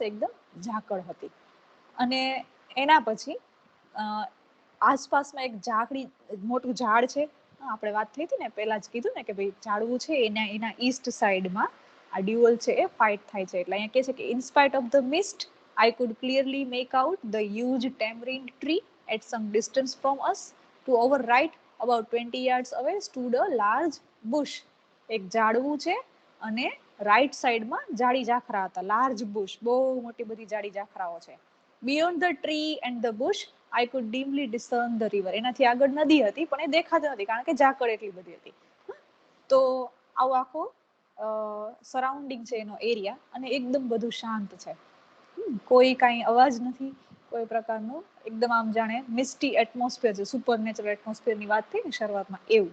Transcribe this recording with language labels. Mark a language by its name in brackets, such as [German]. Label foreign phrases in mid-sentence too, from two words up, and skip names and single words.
[Gujarati] એકદમ ઝાકળ હતી. અને એના પછી આસપાસમાં એક મોટું ઝાડ છે. આપણે વાત થઈ હતી ને પહેલા જ કીધું ને કે ભાઈ ઝાડવું છે એના [English] east sideમાં [Gujarati] આ ડ્યુઅલ છે એ ફાઇટ થાય છે. એટલે અહીંયા કહે છે કે [English] in spite of the mist I could clearly make out the huge tamarind tree at some distance from us. To our right, about 20 yards away, stood a large bush. [Gujarati] એક ઝાડવું છે અને [English] right sideમાં [Gujarati] જાડી ઝાખરા હતા. [English] large bush, [Gujarati] બહુ મોટી બધી જાડી ઝાખરાઓ છે. [English] beyond the tree and the bush I could dimly discern the river. [Gujarati] એનાથી આગળ નદી હતી પણ એ દેખાતી નથી કારણ કે ઝાકળ એટલી બધી હતી. તો આવો આખો સરાઉન્ડિંગ છે એનો એરિયા અને એકદમ બધું શાંત છે. કોઈ કાંઈ અવાજ નથી, કોઈ પ્રકારનું એકદમ આમ જાણે [English] misty atmosphere [Gujarati] છે, [English] super natural atmosphereની [Gujarati] વાત થઈ ને શરૂઆતમાં એવું.